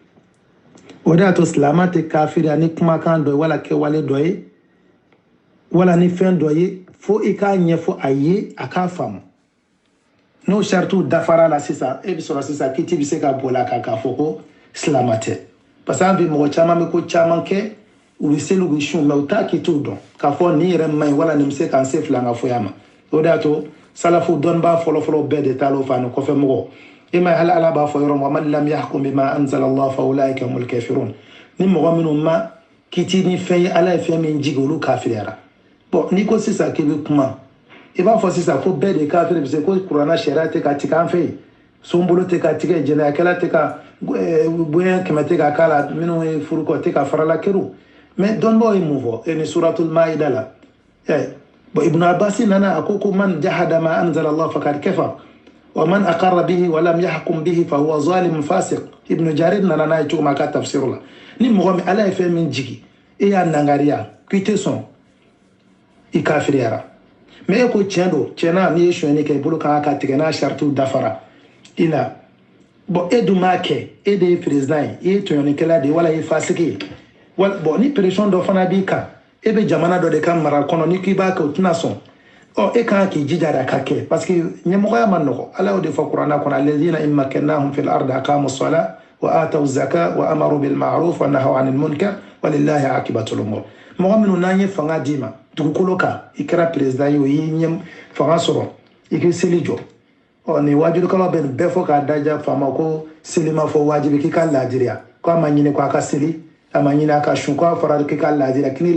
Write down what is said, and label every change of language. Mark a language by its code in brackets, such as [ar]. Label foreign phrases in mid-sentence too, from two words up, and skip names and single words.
[bm] o de y'a to silama tɛ kafiriya ni kumakan dɔ ye wala kɛwale dɔ ye wala ni fɛn dɔ ye fo i k'a ɲɛfɔ a ye a k'a faamu n'o saritiw dafara la sisan e bɛ sɔrɔ sisan kiti bɛ se ka boli a kan k'a fɔ ko silama tɛ [fr] parce que [bm] an bi mɔgɔ caman bɛ ko caman kɛ u bɛ seli u bɛ sun mɛ u t'a kitiw dɔn k'a fɔ nin yɛrɛ man ɲi wala nin bɛ se k'an se fila an ka foyi ma o de y'a to salafu dɔnnibaa fɔlɔfɔlɔ bɛɛ de taara o fɛ ani kɔfɛ mɔgɔ e ma ye hali ala b'a fɔ yɔrɔ min [ar] ومن لم يحكم بما أنزل الله فأولئك هم الكافرون [bm] ni mɔgɔ minnu ma kiti ni fɛn ye ala ye fɛn min jigi olu kafiriyara bon n'i ko sisan k'i bɛ kuma i b'a fɔ sisan fo bɛɛ de kafiri bɛ se ko kuranna sariya tɛ ka tigɛ an fɛ yen sonbolo tɛ ka tigɛ jɛnɛyakɛla tɛ ka bonya kɛmɛ tɛ ka k'a la minnu ye furu kɔ tɛ ka farala kɛru mais dɔnnibaaw ye mun fɔ e ni suratul maida la bon ibn abbas nana a ko [ar] من جحد ما أنزل الله فقد كفر ومن أقر به ولم يحكم به فهو ظالم فاسق [bm] ibn jarir nana n'a ye cogo min ka tafsir la ni mɔgɔ min ala ye fɛn min jigi e y'a nangariya k'i tɛ sɔn i kafiriyara mais e ko tiɲɛ don tiɲɛna n'i ye sonyɛni kɛ i bolo kan ka tigɛ n'a saritiw dafara i la bon e dun m'a kɛ e de ye président ye i ye tɔɲɔnikɛla de ye wala i ye fasiki ye bon ni pression dɔ fana b'i kan e bɛ jamana dɔ de ka mara kɔnɔ ni k'i b'a kɛ o tɛna sɔn e kan k'i jija de a ka kɛ [fr] parce que [bm] ɲɛmɔgɔya ma nɔgɔ ala y'o de fɔ kuranna kɔnɔ [ar] الذين إن مكناهم في الأرض أقاموا الصلاة وآتوا الزكاة وأمروا بالمعروف ونهوا عن المنكر ولله عاقبة الأمور [bm] mɔgɔ minnu n'an ye fanga d'i ma dugukolo kan i kɛra président ye o y'i fanga sɔrɔ i k'i seli jɔ nin wajibikɛlaw bɛ nin bɛɛ fɔ k'a daja faama ko seli ma fɔ wajibi k'i ka laadiriya ko a ma ɲini ko a ka seli a ma ɲini a ka sun ko a fɔra k'i ka laadiriya k'i ni